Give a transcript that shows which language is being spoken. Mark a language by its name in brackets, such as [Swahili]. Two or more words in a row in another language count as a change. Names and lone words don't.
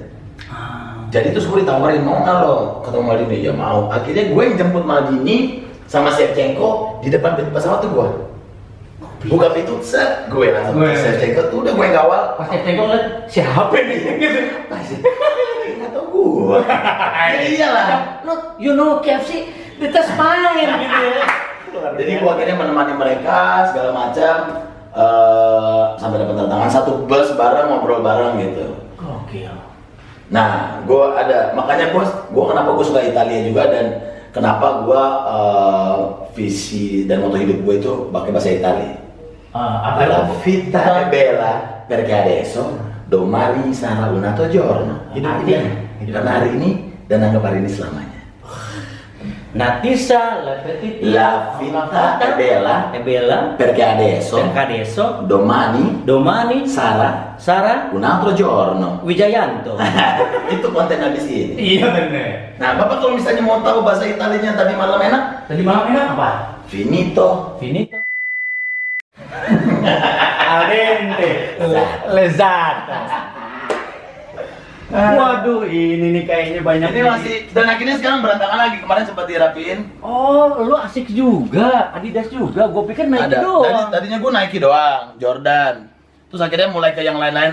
[Indonesian] Jadi terus gue ditawarin, mau nggak lo ketemu Maldini? Ya mau. Akhirnya gue yang jemput Maldini sama Shevchenko di depan pintu pesawat tuh gue. Buka pintu, set, gue langsung ke Shevchenko tuh udah gue yang kawal. Pas Shevchenko liat siapa nih gitu. Nggak tau gue. Ya iyalah. [English] You know [Indonesian] KFC di tes main gitu ya. Jadi gue akhirnya menemani mereka segala macam sampai dapat tanda tangan, satu bus bareng, ngobrol bareng gitu. Gokil. Nah, makanya gue kenapa gue suka Italia juga dan kenapa gue visi dan moto hidup gue itu pakai bahasa Italia. [Italian] La vita è bella perché adesso domani sarà un altro giorno. [Indonesian] Hidup ini karena hari ini dan anggap hari ini selamanya. Natisa la petita [Italian] La vita è bella perché adesso domani sarà un altro giorno. [Indonesian] Wijayanto. Itu konten habis ini. Iya bener. Nah, Bapak kalau misalnya mau tahu bahasa Italianya tadi malam enak? Tadi malam enak apa? Finito. [Italian] Al dente. [Indonesian] Lezat. Waduh, ini nih kayaknya banyak. Ini masih, dan akhirnya sekarang berantakan lagi. Kemarin sempat dirapiin. Oh, lu asik juga, Adidas juga. Gue pikir Nike doang. Tadinya gue Nike doang, Jordan. Terus akhirnya mulai ke yang lain-lain.